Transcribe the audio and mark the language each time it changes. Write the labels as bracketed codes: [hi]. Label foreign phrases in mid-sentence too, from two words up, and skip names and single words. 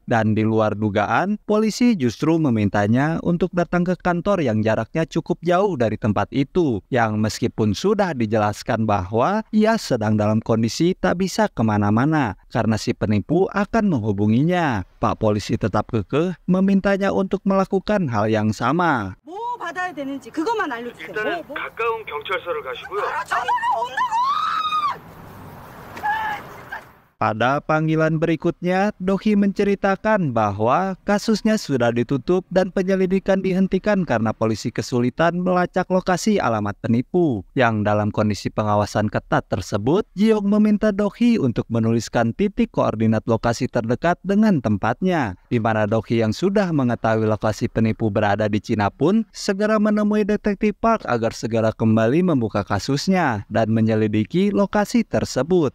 [id] Dan di luar dugaan, polisi justru memintanya untuk datang ke kantor yang jaraknya cukup jauh dari tempat itu. Yang meskipun sudah dijelaskan bahwa ia sedang dalam kondisi tak bisa kemana-mana karena si penipu akan menghubunginya. Pak polisi tetap kekeh memintanya untuk melakukan hal yang sama. [ko] 뭐 받아야 되는지 그것만 알려주세요. 일단은 가까운 경찰서를 가시고요. 전화가 온다고! [id] Pada panggilan berikutnya, Dokhi menceritakan bahwa kasusnya sudah ditutup dan penyelidikan dihentikan karena polisi kesulitan melacak lokasi alamat penipu. Yang dalam kondisi pengawasan ketat tersebut, Jiong meminta Dokhi untuk menuliskan titik koordinat lokasi terdekat dengan tempatnya, di mana Dokhi yang sudah mengetahui lokasi penipu berada di Cina pun segera menemui detektif Park agar segera kembali membuka kasusnya dan menyelidiki lokasi tersebut.